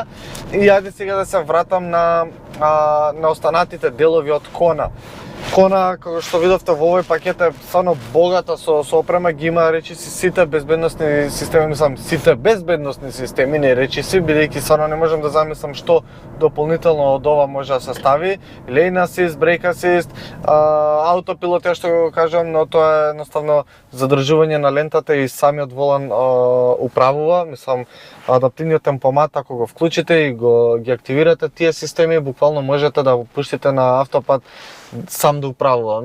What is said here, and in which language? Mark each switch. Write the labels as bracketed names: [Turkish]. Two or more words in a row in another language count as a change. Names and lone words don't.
[Macedonian] И ајде сега да се вратам на останатите делови од Kona. Kona, како што видовте во овој пакет, е стварно богата со опрема, ги има речиси сите безбедносни системи, мислам сите безбедносни системи, не речиси, бидејќи стварно не можам да замислам што дополнително од ова може да се стави. [English] Lane assist, brake assist, [Macedonian] автопилот, ја што го кажам, но тоа е едноставно задржување на лентата и самиот волан управува, мислам, адаптивниот темпомат, ако го вклучите и ги активирате тие системи, буквално можете да го пуштите на автопат сам да управува.